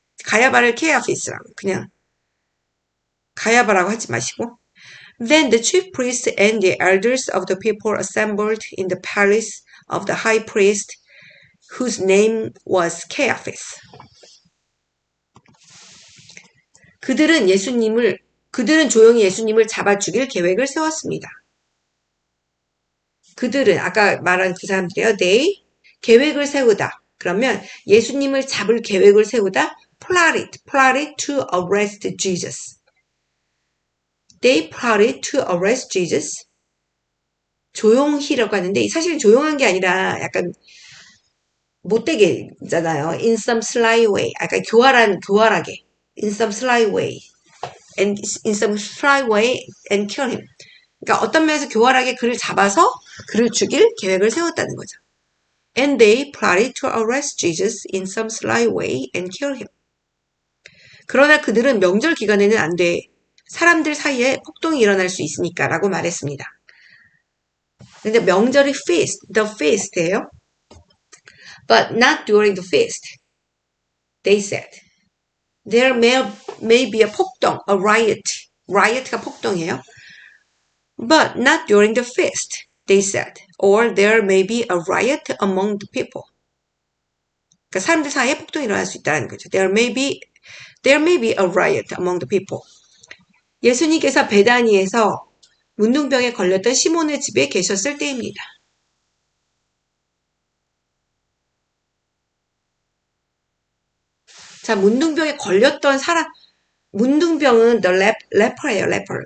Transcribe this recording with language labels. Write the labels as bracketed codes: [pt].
[ko] 가야바를 케아피스라고 그냥 가야바라고 하지 마시고 [en] Then the chief priests and the elders of the people assembled in the palace of the high priest whose name was Caiaphas. [ko] 그들은 조용히 예수님을 잡아 죽일 계획을 세웠습니다. 그들은 아까 말한 그 사람들이에요. They 계획을 세우다. 그러면 예수님을 잡을 계획을 세우다. [en] plotted to arrest Jesus. They plotted to arrest Jesus. [ko] 조용히라고 하는데 사실은 조용한 게 아니라 약간 못되게 있잖아요. [en] In some sly way. [ko] 약간 교활하게. [en] In some sly way. And in some sly way and kill him. [ko] 그러니까 어떤 면에서 교활하게 그를 잡아서 그를 죽일 계획을 세웠다는 거죠. [en] And they plotted to arrest Jesus in some sly way and kill him. [ko] 그러나 그들은 명절 기간에는 안 돼. 사람들 사이에 폭동이 일어날 수 있으니까 라고 말했습니다. 근데 명절이 the feast예요. [en] But not during the feast. They said. There may be a 폭동, a riot. [ko] Riot가 폭동이에요. [en] But not during the feast, they said. Or there may be a riot among the people. [ko] 그러니까 사람들 사이에 폭동이 일어날 수 있다는 거죠. [en] There may be a riot among the people. [ko] 예수님께서 베다니에서 문둥병에 걸렸던 시몬의 집에 계셨을 때입니다. 자, 문둥병에 걸렸던 사람, 문둥병은 the leper예요, leper.